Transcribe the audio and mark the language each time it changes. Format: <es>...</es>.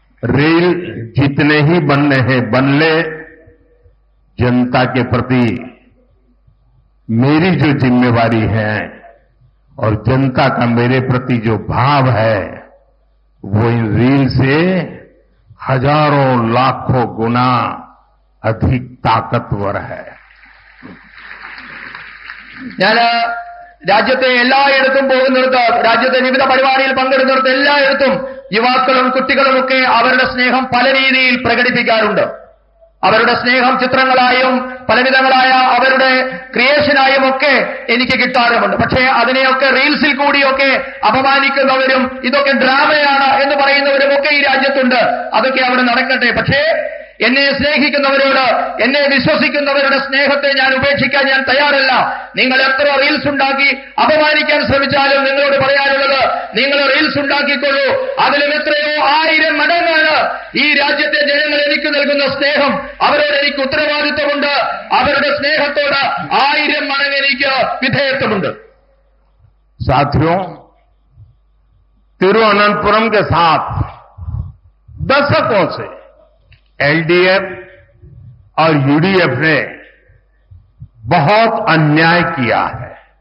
<hi>Reel जितने ही बनने हैं बन ले. जनता के प्रति मेरी जो जिम्मेवारी है और जनता का मेरे प्रति जो भाव है, वो इन रील से हजारों लाखों गुना अधिक ताकतवर है.</hi> <ml>ഞാൻ രാജ്യത്തെ എല്ലായിടത്തും പോകുന്നിടത്ത്, രാജ്യത്തെ വിവിധ പരിപാടിയിൽ പങ്കെടുക്കുന്നിടത്ത് എല്ലായിടത്തും യുവാക്കളും കുട്ടികളുമൊക്കെ അവരുടെ സ്നേഹം പല രീതിയിൽ പ്രകടിപ്പിക്കാറുണ്ട്. അവരുടെ സ്നേഹം ചിത്രങ്ങളായും പലവിധങ്ങളായ അവരുടെ ക്രിയേഷനായും ഒക്കെ എനിക്ക് കിട്ടാറുമുണ്ട്. പക്ഷേ അതിനെയൊക്കെ റീൽസിൽ കൂടിയൊക്കെ അപമാനിക്കുന്നവരും ഇതൊക്കെ ഡ്രാമയാണ് എന്ന് പറയുന്നവരും ഒക്കെ ഈ രാജ്യത്തുണ്ട്. അതൊക്കെ അവിടെ നടക്കട്ടെ. പക്ഷേ എന്നെ സ്നേഹിക്കുന്നവരോട്, എന്നെ വിശ്വസിക്കുന്നവരുടെ സ്നേഹത്തെ ഞാൻ ഉപേക്ഷിക്കാൻ ഞാൻ തയ്യാറല്ല. നിങ്ങൾ എത്ര റീൽസ് ഉണ്ടാക്കി അപമാനിക്കാൻ ശ്രമിച്ചാലും നിങ്ങളോട് പറയാനുള്ളത്, നിങ്ങൾ റീൽസ് ഉണ്ടാക്കിക്കൊള്ളൂ. അതിലും എത്രയോ 1000 മടങ്ങാണ് ഈ രാജ്യത്തെ ജനങ്ങൾ എനിക്ക് നൽകുന്ന സ്നേഹം. അവരോട് എനിക്ക് ഉത്തരവാദിത്വമുണ്ട്. അവരുടെ സ്നേഹത്തോട് 1000 മടങ്ങ് എനിക്ക് വിധേയത്വമുണ്ട്.</ml> <hi>साथियों, तिरुवनंतपुरम के साथ दशकों से एलडीएफ और यूडीएफ ने बहुत अन्याय किया है.</hi>